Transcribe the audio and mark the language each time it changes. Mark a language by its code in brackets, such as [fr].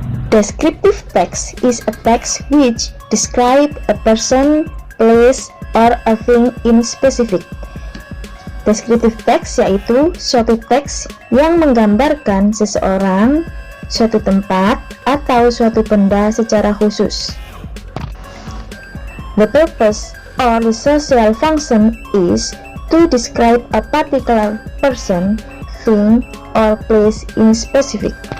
[en] Descriptive text is a text which describe a person, place, or a thing in specific. [id] Descriptive text yaitu suatu teks yang menggambarkan seseorang, suatu tempat, atau suatu benda secara khusus. [en] The purpose or the social function is to describe a particular person, thing, or place in specific.